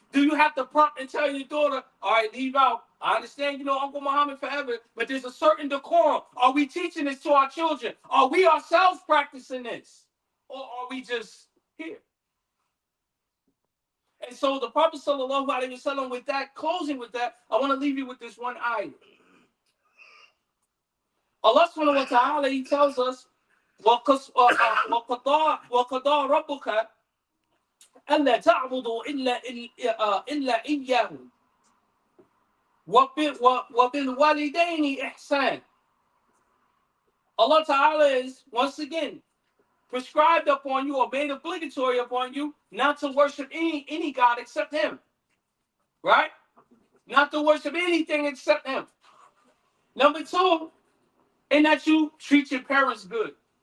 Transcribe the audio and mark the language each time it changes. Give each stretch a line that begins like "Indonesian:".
English: Do you have to prompt and tell your daughter, all right, leave out. I understand, Uncle Muhammad forever, but there's a certain decorum. Are we teaching this to our children? Are we ourselves practicing this? Or are we just here? And so the Prophet sallallahu alaihi wasallam, with that, closing with that, I want to leave you with this one ayah.
Arabic: Allah subhanahu wa ta'ala, he tells us, وَقَضَى رَبُّكَ أَلَّا تَعْبُدُوا إِلَّا إِيَّاهُ وَبِالْوَالِدَيْنِ إِحْسَانًا. Allah Ta'ala is, once again, prescribed upon you or made obligatory upon you not to worship any God except him. Right? Not to worship anything except him. Number two, and that you treat your parents good.